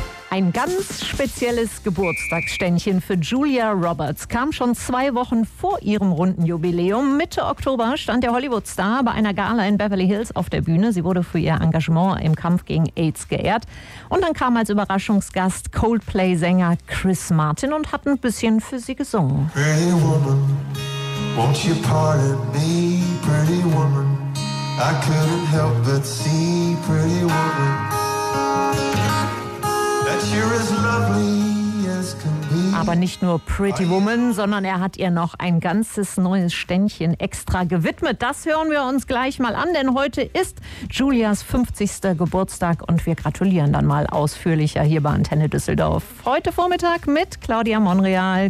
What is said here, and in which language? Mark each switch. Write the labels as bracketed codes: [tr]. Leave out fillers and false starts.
[de] Ein ganz spezielles Geburtstagsständchen für Julia Roberts kam schon 2 Wochen vor ihrem runden Jubiläum. Mitte Oktober stand der Hollywood-Star bei einer Gala in Beverly Hills auf der Bühne. Sie wurde für ihr Engagement im Kampf gegen AIDS geehrt. Und dann kam als Überraschungsgast Coldplay-Sänger Chris Martin und hat ein bisschen für sie gesungen. [en] Pretty woman. Won't you pardon me, pretty woman? I couldn't help but see, pretty woman, that you're as lovely. [de] Aber nicht nur Pretty Woman, sondern er hat ihr noch ein ganzes neues Ständchen extra gewidmet. Das hören wir uns gleich mal an, denn heute ist Julias 50. Geburtstag und wir gratulieren dann mal ausführlicher hier bei Antenne Düsseldorf. Heute Vormittag mit Claudia Monreal.